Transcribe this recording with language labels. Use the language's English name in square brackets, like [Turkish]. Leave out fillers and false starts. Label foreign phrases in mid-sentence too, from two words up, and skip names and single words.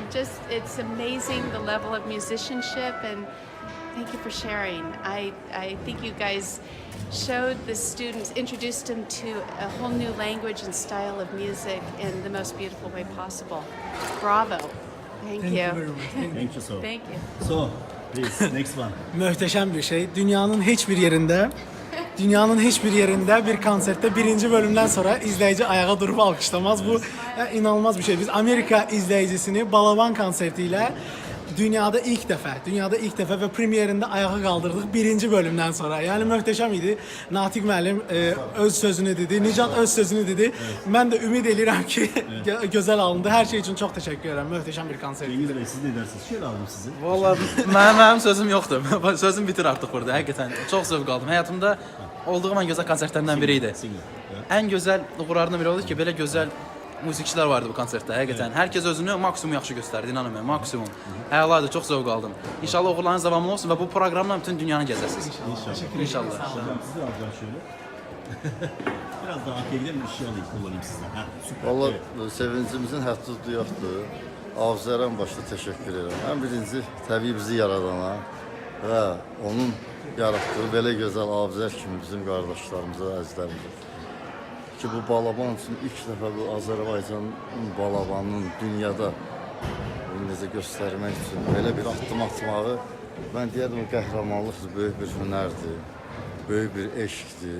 [English] It's amazing the level of musicianship, and thank you for sharing. I think you guys showed the students, introduced them to a whole new language and style of music in the most beautiful way possible. Bravo. Thank you. Thank you so. Thank you. So, please, next one. [Turkish] Muhteşem bir şey. Dünyanın hiçbir yerinde bir konserde birinci bölümden sonra izleyici ayağa durup alkışlamaz. Bu inanılmaz bir şey. Biz Amerika izleyicisini Balaban Concerto ile dünyada ilk defa ve premierinde ayağa kaldırdık birinci bölümden sonra. Yani muhteşem idi. [Azerbaijani] Natig müəllim öz sözünü dedi, Nijat öz sözünü dedi. [Turkish] Ben de [Azerbaijani] ümid edirəm ki [Turkish] güzel alındı. Her şey için çok teşekkür ederim. Muhteşem bir konser. Cengiz Bey siz ne dersiniz? Şöyle alalım sizi. [Azerbaijani] Vallahi mənim sözüm yoxdur. Sözüm bitir artıq burada. Həqiqətən çox zövq aldım. [Turkish] Həyatımda olduğum en güzel konsertlerden biriydi. En güzel uğurlarından biri oldu [Azerbaijani] ki, belə gözəl musiqiçilər vardı bu konsertdə. Həqiqətən hər kəs özünü maksimum yaxşı göstərdi, inanın mənə, maksimum. Əladır, çox zövq aldım. İnşallah uğurlarınız davamlı olsun və bu proqramla bütün dünyanı gəzəsiniz. İnşallah. [Turkish] Hocam sizi alacağım şöyle. Biraz daha akıllı bir şey alayım, kullanayım sizden. Süper. [Azerbaijani] Vallahi sevincimizin həddi yoxdur. Abuzarın başda təşəkkür edirəm. Ən birinci təbii bizi yaradana və onun yaratdığı belə gözəl Abuzar kimi bizim qardaşlarımıza, əzizlərimizə. Ki bu Balaban üçün ilk dəfə bu Azərbaycanın Balabanının dünyada necə göstərmək üçün belə bir addım atmağı, mən deyərdim, qəhrəmanlıqdır, böyük bir hünərdir, böyük bir eşqdir.